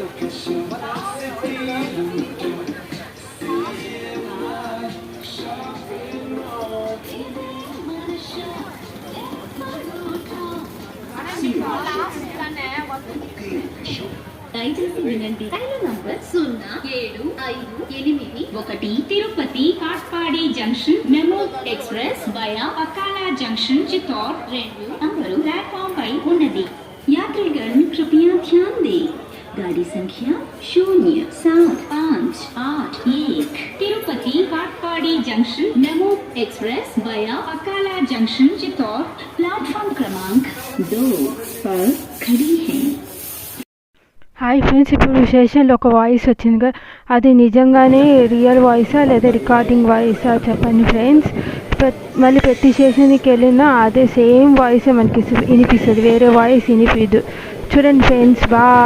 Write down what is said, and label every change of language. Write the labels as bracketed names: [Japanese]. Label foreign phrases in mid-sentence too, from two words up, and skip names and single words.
[Telugu] దయచేసి వినండి. రైలు నంబర్ 0758 తిరుపతి కాట్పాడి జంక్షన్ మెమో ఎక్స్ప్రెస్ వయా पकाला जंक्शन चित्तौड़ 2 నంబరు प्लेटफॉर्म పై ఉన్నది. [Hindi] यात्रीगण कृपया ध्यान दें. गाड़ी संख्या 075881 तिरुपति काटपाड़ी जंक्शन मेमो एक्सप्रेस वया पकाला जंक्शन चित्तौड़ प्लेटफॉर्म क्रमांक 2 पर खड़ी है. [Telugu] హాయ్ ఫ్రెండ్స్, ఇప్పుడు విశేషంలో ఒక వాయిస్ వచ్చింది కదా, అది నిజంగానే రియల్ వాయిసా లేదా రికార్డింగ్ వాయిసా చెప్పండి ఫ్రెండ్స్. మళ్ళీ ప్రతి స్టేషన్కి వెళ్ళినా అదే సేమ్ వాయిసే మనకి వినిపిస్తుంది, వేరే వాయిస్ వినిపిదు. చూడండి ఫ్రెండ్స్, బాయ్.